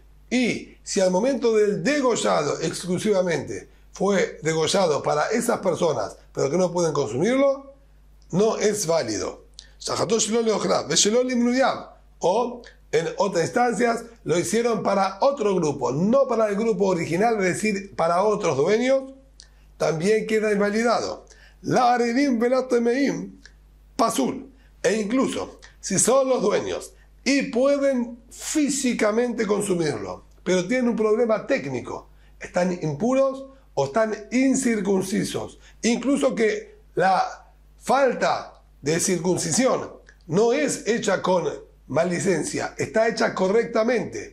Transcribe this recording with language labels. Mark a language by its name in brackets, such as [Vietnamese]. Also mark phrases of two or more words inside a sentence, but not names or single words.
[Spanish] Y si al momento del degollado exclusivamente fue degollado para esas personas, pero que no pueden consumirlo, no es válido. O en otras instancias lo hicieron para otro grupo, no para el grupo original, es decir, para otros dueños, también queda invalidado. [Hebrew] לערלים ולטמאים פסול. [Spanish] E incluso si son los dueños y pueden físicamente consumirlo, pero tienen un problema técnico, están impuros o están incircuncisos, incluso que la falta de circuncisión no es hecha con mallicencia, está hecha correctamente.